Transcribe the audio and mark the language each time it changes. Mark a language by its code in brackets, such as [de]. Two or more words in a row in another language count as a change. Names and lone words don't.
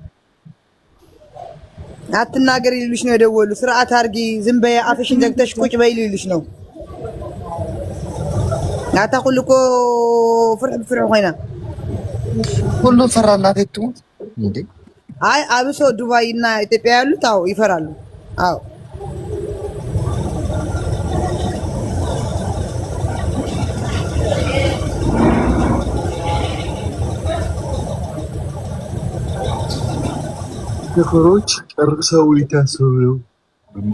[am] አትናገሪ ይሉሽ ነው የደወሉ። ስርዓት አርጊ፣ ዝም በይ፣ አፍሽን ዘግተሽ ቁጭ በይ ይሉሽ ነው። [ti] ናታ ኩልኮ ፍርሕ ኮይና [am] ሁሉ ፈራና ተቱ እንዴ? አይ አብሶ ዱባይ እና ኢትዮጵያ ያሉት አዎ ይፈራሉ። አዎ ነገሮች ጨርሰው ሊታሰቡ እንዴ?